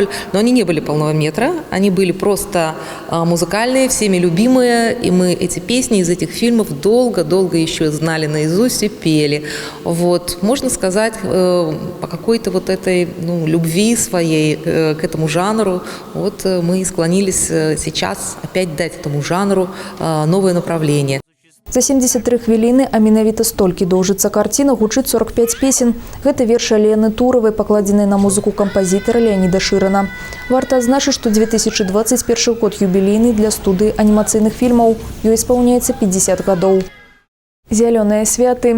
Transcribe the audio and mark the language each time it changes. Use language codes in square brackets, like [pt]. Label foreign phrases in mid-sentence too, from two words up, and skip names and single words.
[ru] Но они не были полного метра. Они были просто музыкальные, всеми любимые, и мы эти песни из этих фильмов долго-долго еще знали наизусть и пели. Можно сказать, по какой-то вот этой любви своей к этому жанру, мы склонились сейчас опять дать этому жанру новое направление. [be] За 73 хвіліны, а менавіта столькі доўжыцца карціна, гучыць 45 песен. Гэта вершы Алены Туровай, пакладзеныя на музыку кампазітара Леаніда Шырана. Варта адзначыць, што 2021 год юбілейны для студыі анімацыйных фільмаў. Ёй спаўняецца 50 гадоў. Зялёныя святы.